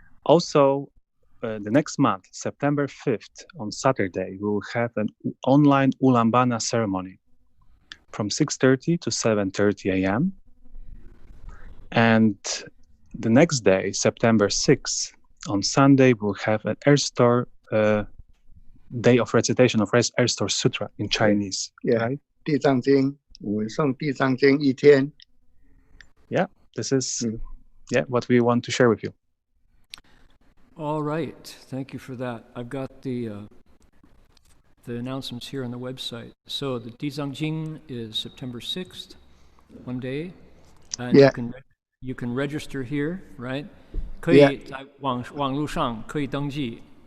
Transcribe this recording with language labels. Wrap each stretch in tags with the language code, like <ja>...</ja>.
<en>Also, the next month, September 5th, on Saturday, we will have an online Ulambana ceremony from 6:30 to 7:30 a.m. And the next day, September 6th, on Sunday, we'll have an Earth-Store day of recitation of Earth-Store Sutra in Chinese. Yeah, right?</en> <zh>地藏经, 我们诵地藏经1天.</zh> <en>Yeah, this is what we want to share with you. All right, thank you for that. I've got the announcements here on the website. So the Dizang Jing is September 6th, one day, and you can register here, right?</en> <zh>可以在网络上可以登记。</zh>